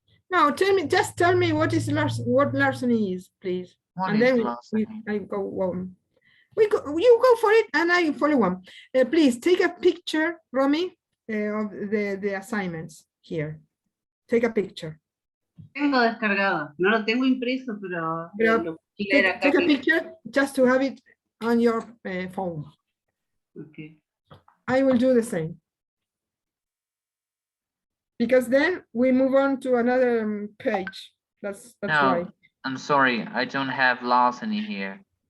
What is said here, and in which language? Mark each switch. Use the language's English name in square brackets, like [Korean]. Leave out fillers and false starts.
[English] No, just tell me what larceny is, please. What and is then larceny? I go on. You go for it and I follow on. Please take a picture, Romy, of the assignments here. Take a picture. [Spanish] Tengo descargado. No lo tengo impreso, pero lo [English] Take a picture just to have it on your phone. Okay. I will do the same. Because then we move on to another page. That's No, why. I'm sorry, I don't have larceny here.